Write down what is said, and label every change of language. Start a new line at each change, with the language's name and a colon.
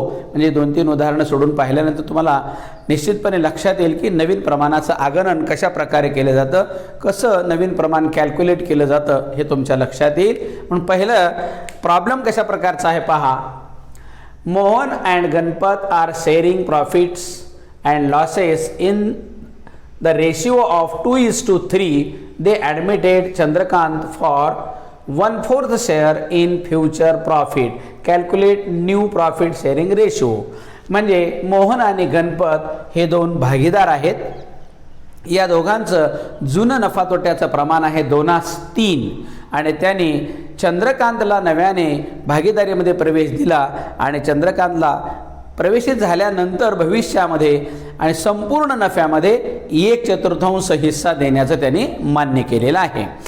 Marathi: म्हणजे 2-3 उदाहरणं सोडून पाहिल्यानंतर तुम्हाला निश्चितपणे लक्षात येईल की नवीन प्रमाणाचं आगणन कशा प्रकारे केलं जातं, कसं नवीन प्रमाण कॅल्क्युलेट केलं जातं हे तुमच्या लक्षात येईल. म्हणून पहिलं प्रॉब्लेम कशा प्रकारचा आहे पहा.
English: Mohan and Ganpat are sharing profits and losses in the ratio of 2:3. They admitted Chandrakant for 1/4 share in future profit. Calculate new profit sharing ratio.
Marathi: म्हणजे मोहन आणि गणपत हे 2 भागीदार आहेत. या दोघांचं जुनं नफा तोट्याचं प्रमाण आहे 2:3 आणि त्यांनी चंद्रकांतला नव्याने भागीदारीमध्ये प्रवेश दिला आणि चंद्रकांतला प्रवेशित झाल्यानंतर भविष्यामध्ये आणि संपूर्ण नफ्यामध्ये 1/4 हिस्सा देण्याचं त्यांनी मान्य केलेलं आहे.